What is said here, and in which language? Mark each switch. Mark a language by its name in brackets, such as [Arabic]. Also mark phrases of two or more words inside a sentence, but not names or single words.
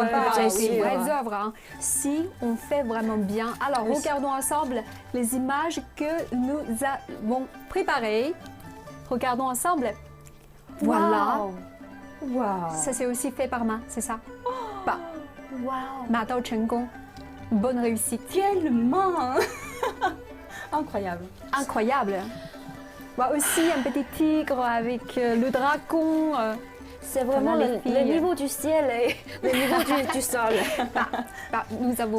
[French] parler bien des sûr. vraies œuvres. Hein, si on fait vraiment bien. Alors, regardons ensemble les images que nous avons préparées. Regardons ensemble. Voilà. Wow. Ça, c'est aussi fait par main, c'est ça? Bah, Wow. [Chinese] 拿到成功. [French] Bonne réussite. Tellement. Incroyable. Incroyable. Moi aussi, un petit tigre avec le dragon. C'est vraiment Pendant les le filles. niveau du ciel et le niveau du sol. Nous avons